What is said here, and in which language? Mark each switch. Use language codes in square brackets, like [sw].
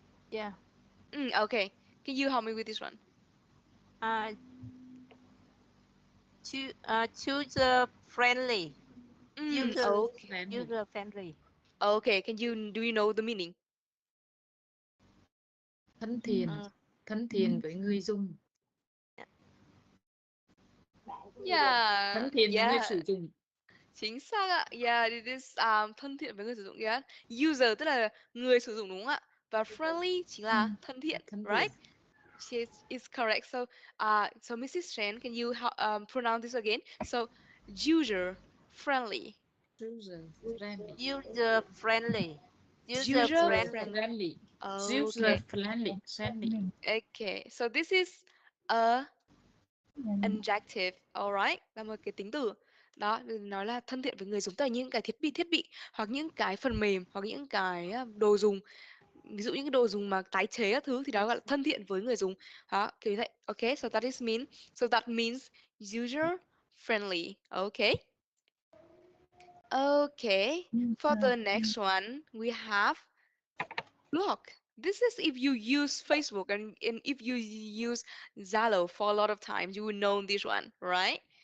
[en] Yeah. Okay, can you help me with this one? User friendly. Okay. User friendly. Okay, do you know the meaning? [vi] Thân thiện với người dùng. [en] Yeah. [vi] Thân thiện với người sử dụng. Chính xác ạ. [en] Yeah, it is [vi] thân thiện với người sử dụng. Yeah. User tức là người sử dụng đúng không ạ? Và friendly chính là thân thiện, [en] right? Is correct. So, so Mrs. Chen, can you pronounce this again? So, user friendly. User friendly. User friendly. User friendly. Okay. Friendly. Okay. So this is a adjective, alright, [vi] là một cái tính từ. Đó, nó là thân thiện với người dùng, tức là những cái thiết bị hoặc những cái phần mềm hoặc những cái đồ dùng, ví dụ những cái đồ dùng mà tái chế các thứ thì đó gọi là thân thiện với người dùng. Đó, kiểu như vậy. [en] Okay, so that means user friendly. Okay. Okay. For the next one, we have block. This is if you use Facebook and if you use Zalo for a lot of times, you will know this one, right?